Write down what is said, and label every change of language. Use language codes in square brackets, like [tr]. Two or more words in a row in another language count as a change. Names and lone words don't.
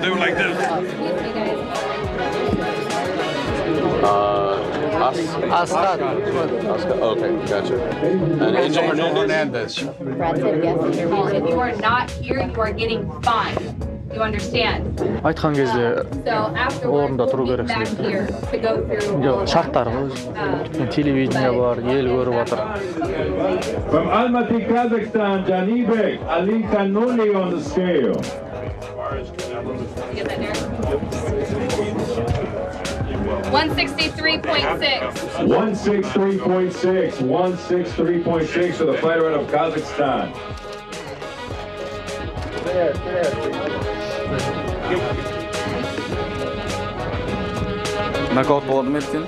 [en] They were like this. Ascad. Okay, gotcha. And Angel Hernandez. Brad said yes. If you are not here, you are getting fined. You understand? [kk] Айтқан кезде [en] So [kk] орында [en] afterwards, [kk] тұру [en] we'll be [kk] керексің [en] back [kk] деп. [en] here to go through. [kk] Шарттар ғой. Телевидение бар, ел көріп жатыр. [en] From Almaty, Kazakhstan, Janibek Ali Kanuni on the scale. 163.6. 163.6. 163.6 for the fighter out of Kazakhstan. [kk] Нокаут болады ма ертең?